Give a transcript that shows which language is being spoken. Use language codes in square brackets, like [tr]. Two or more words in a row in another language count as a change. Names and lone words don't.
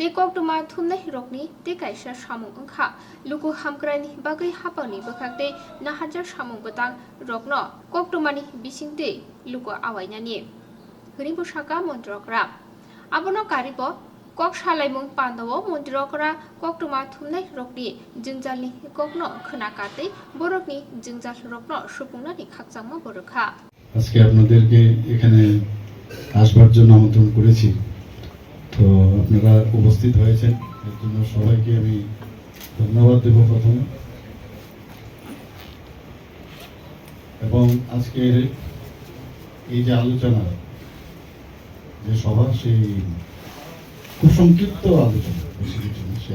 [trp] koktuma thumnai rokni te kaisa samung ongkha luku hamkrani bagai hapani bakakte nahajar samung batang rokno koktumani bisingte luku awainani hribu saka montrokra abono karibo kok salaimung pandawo montrokra koktuma thumnai rokni jwngjalni kokno khwnakha borokni jwngjal rokno supungnani khakjangma borokha [bn] আজকে আপনাদেরকে এখানে আসবার জন্য আমন্ত্রণ করেছি তো আপনারা উপস্থিত হয়েছেন এর জন্য সবাইকে আমি ধন্যবাদ দেব প্রথমে এবং আজকের এই যে আলোচনা যে সভা সেই খুব সংক্ষিপ্ত আলোচনা বেশি কিছু না সেই